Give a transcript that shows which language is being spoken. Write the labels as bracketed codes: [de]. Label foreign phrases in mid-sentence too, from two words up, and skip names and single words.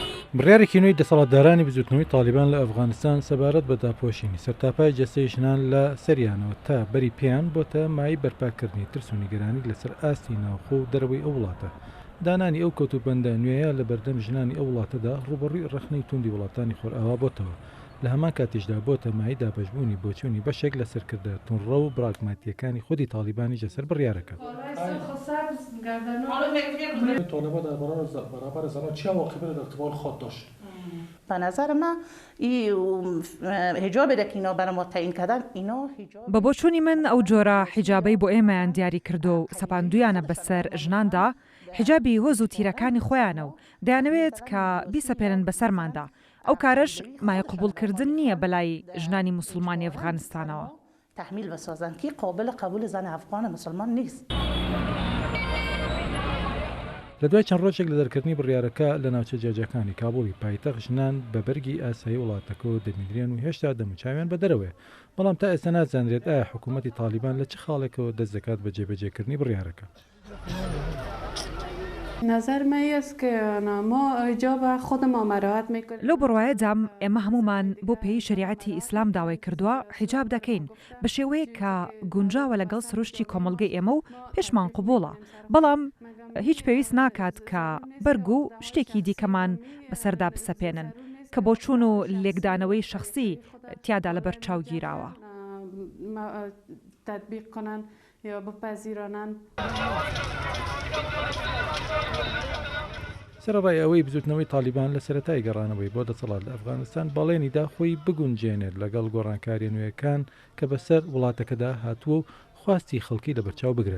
[ckb] بڕیارێکی نوێی دەسەڵاتدارانی بزوتنەوەی تالیبان لە ئەفغانستان سەبارەت بە داپۆشینی سەرتاپای جەستەی ژنان لە سەریانەوە تا بەری پێیان بۆتە مای بەرپاکردنی ترس و نیگەرانی لەسەر ئاستی ناوخۆ و دەرەوەی ئەو وڵاتە. دانانی ئەو کەوتوبەندە نوێیە لە بەردەم ژنانی ئەو وڵاتەدا ڕوبەڕووی ڕەخنەی توندی وڵاتانی خۆرئاوا بۆتەوە. لە هەمان کاتیشدا بۆتە مای دابەشبوونی بۆچوونی بەشێک لە سەرکردە تونڕە و براگماتیەکانی خودی تالیبانی جەسەر بڕیارەکە. [fa] طالبان در برابر زنان چه عواقبی در ارتباط خود داشت؟ به نظر من این حجابی که اینا برای ما تعیین کردن اینا حجاب [ckb] بە بۆچوونی من ئەو جۆرە حیجابەی بۆ ئێمەیان دیاری کردو و سەپاندویانە بەسەر ژناندا حیجابی هۆز و تیرەکانی خۆیانە و دەیانەوێت کە بیسەپێنن بەسەرماندا. ئەو کارش مای قبولکردن نییە بەلای ژنانی موسڵمانی ئەفغانستانەوە. [fa] تحمیل بسازن که قابل قبول زن افغان مسلمان نیست. [ckb] لە دوای چەند ڕۆژێک لە دەرکردنی بڕیارەکە لە ناوچە جێجەکانی کابوڵی پایتەخت ژنان بە بەرگی ئاسایی وڵاتەکەەوە دەمیدرێن و هێشتا دەموچاویان بە دەرەوەی، بەڵام تا ئێستا نازانرێت ئایا حکوومەتی تالیبان لە چ خاڵێکەوە دەست دەکات بە جێبەجێکردنی بڕیارەکە. [fa] نظر من است که ما حجاب خودمان مراعات میکنیم. [ckb] لەو بڕوایەدام ئێمە هەمومان بۆ پێی شریعەتی ئیسلام داوای کردووە حیجاب دەکەین بە شێوەیە کە گونجاوە لەگەڵ سروشتی کۆمەڵگەی ئێمە و پێشمان قبوڵە، بەڵام هیچ پێویست ناکات کە بەرگ و شتێکی دیکەمان بەسەردا بسەپێنن کە بۆ چوون و لێکدانەوەی شخصی تیادا لە بەرچاو گیراوە. [fa] تطبیق کنن یا بپذیرانن. [ckb] سەرڕای ئەوەی بزوتنەوەی تالیبان لە سەرەتای گەڕانەوەی بۆ دەسەڵات لە ئەفغانستان باڵێنیدا خۆی بگونجێنێت لەگەڵ گۆڕانکاریە نوێیەکان کە بەسەر وڵاتەکەدا هاتووە و خواستی خەڵکی لە بەرچاو بگرێت.